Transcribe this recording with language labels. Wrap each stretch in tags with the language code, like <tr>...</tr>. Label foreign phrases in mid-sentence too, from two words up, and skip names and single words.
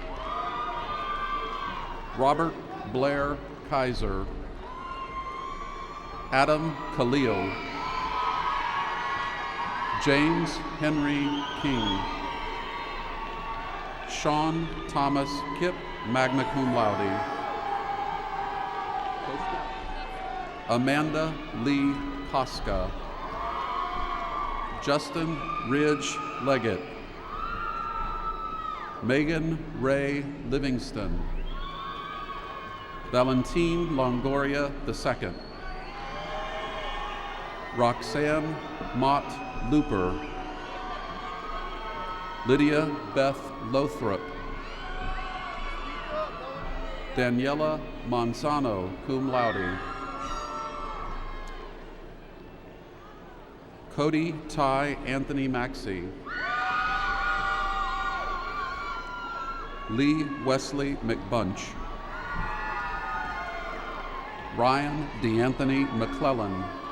<en>Robert Blair Kaiser. Adam Khalil. James Henry King. Sean Thomas Kipp,</en> <la>magna cum laude.</la> <en>Amanda Lee Koska. Justin Ridge Leggett. Megan Ray Livingston. Valentine Longoria II. Roxanne Mott Looper. Lydia Beth Lothrop. Daniela Monzano,</en> <la>cum laude.</la> <en>Cody Ty Anthony Maxey. Lee Wesley McBunch. Ryan DeAnthony McClellan.</en>